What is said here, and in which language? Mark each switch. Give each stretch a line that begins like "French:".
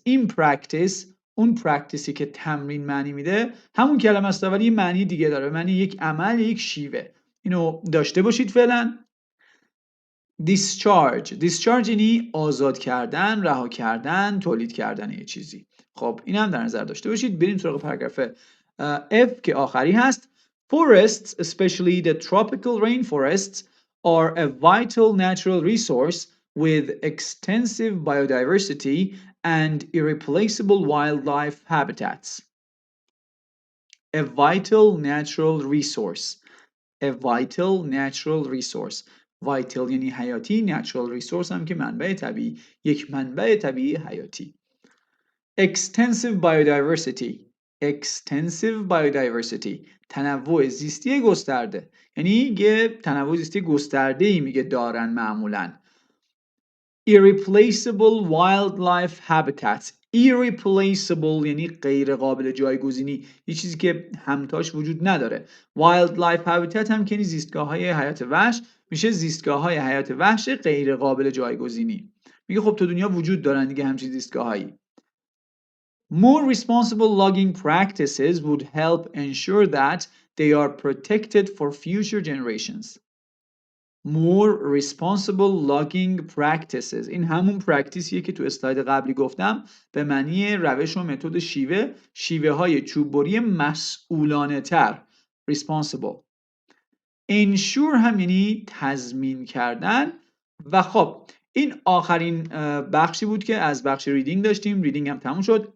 Persian: این practice اون practiceی که تمرین معنی میده همون کلمه است ولی یه معنی دیگه داره، معنی یک عمل، یک شیوه. اینو داشته باشید فعلا. discharge یعنی آزاد کردن، رها کردن، تولید کردن یه چیزی. خب این هم در نظر داشته باشید. بریم سراغ پاراگراف F که آخری هست.
English: Forests, especially the tropical rainforests, are a vital natural resource with extensive biodiversity and irreplaceable wildlife habitats. A vital natural resource. A vital natural resource.
Persian: Vital یعنی حیاتی، natural resource هم که منبع طبیعی، یک منبع طبیعی حیاتی.
English: Extensive biodiversity. Extensive biodiversity.
Persian: تنوع زیستی گسترده. یعنی یه تنوع زیستی گسترده‌ای میگه دارن معمولاً.
English: Irreplaceable wildlife habitats.
Persian: Irreplaceable یعنی غیر قابل جایگزینی، یه چیزی که همتاش وجود نداره. Wildlife habitat هم که یعنی زیستگاه‌های حیات وحش، میشه زیستگاه‌های حیات وحش غیر قابل جایگزینی. میگه خب تو دنیا وجود دارن دیگه همچین زیستگاه‌هایی.
English: More responsible logging practices would help ensure that they are protected for future generations. More responsible logging practices.
Persian: این همون پرکتیسیه که تو اسلاید قبلی گفتم به معنی روش و متد شیوه های چوببری مسئولانه تر.
English: Responsible.
Persian: Ensure هم یعنی تضمین کردن. و خب این آخرین بخشی بود که از بخش ریدینگ داشتیم. ریدینگ هم تموم شد.